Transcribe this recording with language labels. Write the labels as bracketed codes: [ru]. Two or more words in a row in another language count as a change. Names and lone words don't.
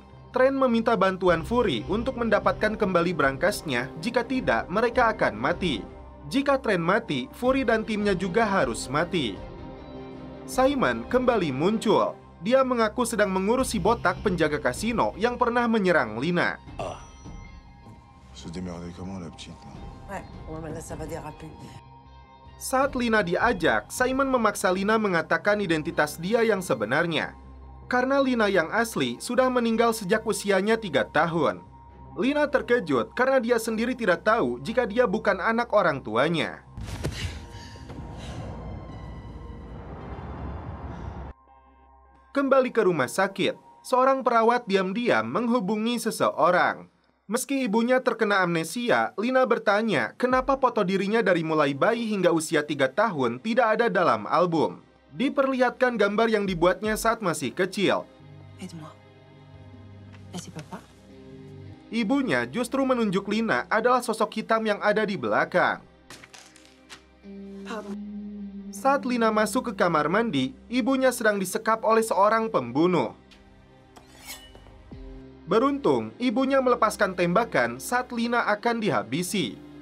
[id] Tren meminta bantuan Fury untuk mendapatkan kembali brankasnya, jika tidak, mereka akan mati. Jika Tren mati, Fury dan timnya juga harus mati. Simon kembali muncul. Dia mengaku sedang mengurus si botak penjaga kasino yang pernah menyerang Lina. [fr] Se démerder comment, la petite? Ouais, mais là, ça va déraper. [id] Saat Lina diajak, Simon memaksa Lina mengatakan identitas dia yang sebenarnya. Karena Lina yang asli sudah meninggal sejak usianya 3 tahun. Lina terkejut karena dia sendiri tidak tahu jika dia bukan anak orang tuanya. Kembali ke rumah sakit, seorang perawat diam-diam menghubungi seseorang. Meski ibunya terkena amnesia, Lina bertanya kenapa foto dirinya dari mulai bayi hingga usia 3 tahun tidak ada dalam album. Diperlihatkan gambar yang dibuatnya saat masih kecil. [fr] Aide-moi. Là, c'est papa. [id] Ibunya justru menunjuk Lina adalah sosok hitam yang ada di belakang. [fr] Pardon. [id] Saat Lina masuk ke kamar mandi, ibunya sedang disekap oleh seorang pembunuh. Beruntung, ibunya melepaskan tembakan saat Lina akan dihabisi.